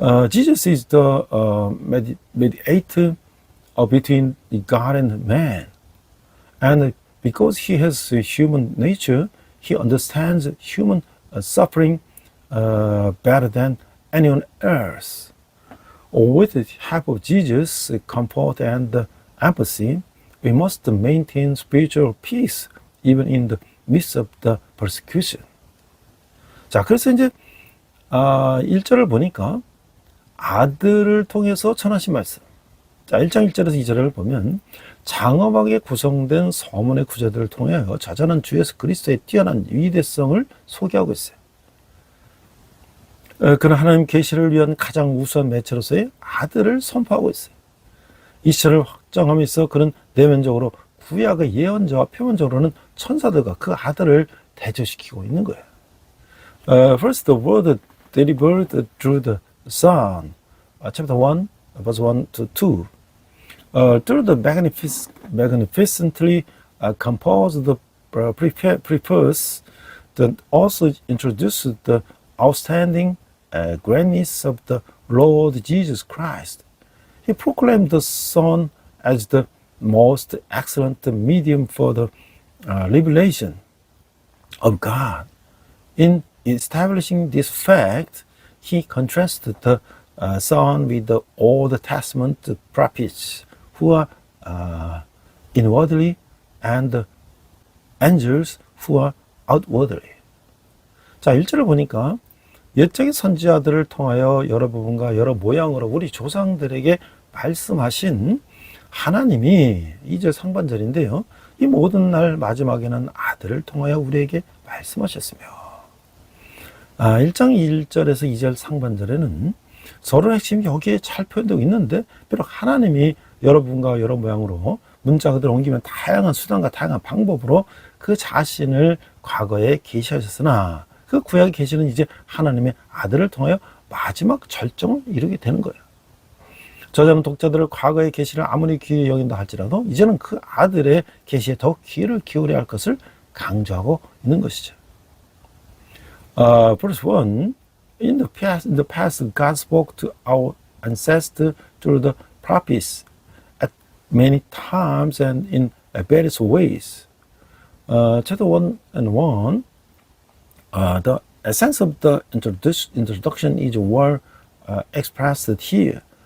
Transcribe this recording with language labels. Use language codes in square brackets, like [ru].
[en] Jesus is the mediator between God and man, and because he has human nature, he understands human suffering better than anyone else. With the help of Jesus' comfort and empathy, we must maintain spiritual peace even in the midst of the persecution. [ko] 자, 그래서 이제 1절을 보니까 아들을 통해서 전하신 말씀. 자, 1장 1절에서 2절을 보면 장엄하게 구성된 서문의 구절들을 통하여 자전한 주 예수 그리스도의 뛰어난 위대성을 소개하고 있어요. 그는 하나님 계시를 위한 가장 우수한 매체로서의 아들을 선포하고 있어요. 이 시절을 확정하면서 그는 내면적으로 구약의 예언자와 표면적으로는 천사들과 그 아들을 대조시키고 있는 거예요. [en] First, the word delivered through the Son, chapter 1, verse 1 to 2. Through the magnificently composed preface that also introduced the outstanding greatness of the Lord Jesus Christ. He proclaimed the Son as the most excellent medium for the revelation of God. In establishing this fact, he contrasted the Son with the Old Testament prophets who are inwardly and angels who are outwardly. [ko] 자, 1절을 보니까 옛적의 선지자들을 통하여 여러 부분과 여러 모양으로 우리 조상들에게 말씀하신 하나님이 2절 상반절인데요. 이 모든 날 마지막에는 아들을 통하여 우리에게 말씀하셨으며 1장 1절에서 2절 상반절에는 서론의 핵심이 여기에 잘 표현되고 있는데 비록 하나님이 여러분과 여러 모양으로 문자 그대로 옮기면 다양한 수단과 다양한 방법으로 그 자신을 과거에 계시하셨으나 그 구약의 계시는 이제 하나님의 아들을 통하여 마지막 절정을 이루게 되는 거예요. 저자는 독자들을 과거의 계시를 아무리 귀히 여긴다 할지라도 이제는 그 아들의 계시에 더욱 귀를 기울여야 할 것을 강조하고 있는 것이죠. [en] Verse 1, in the past, God spoke to our ancestors through the prophets at many times and in various ways. Chapter 1 and 1, the essence of the introduction is well expressed here.